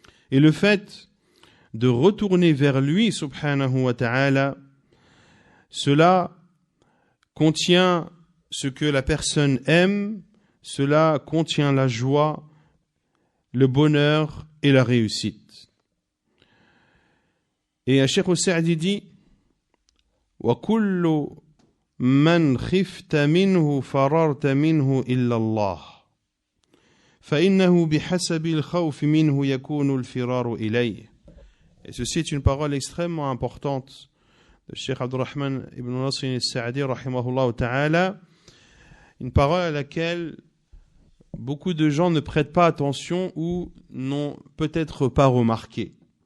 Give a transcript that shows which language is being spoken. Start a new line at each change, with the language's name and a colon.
French: Et le fait de retourner vers lui, subhanahu wa ta'ala, cela contient ce que la personne aime, cela contient la joie, le bonheur et la réussite. Et Cheikh Saadi dit
Arabic: وَكُلُّ مَنْ خِفْتَ مِنْهُ فَرَرْتَ مِنْهُ إِلَّا اللَّهِ فَإِنَّهُ بِحَسَبِ الْخَوْفِ مِنْهُ يَكُونُ الْفِرَارُ إِلَيْهِ.
French: Et ceci est une parole extrêmement importante de Cheikh Abdurrahman ibn Nasr al-Sa'di rahimahullah ta'ala, une parole à laquelle beaucoup de gens ne prêtent pas attention ou n'ont peut-être pas remarqué.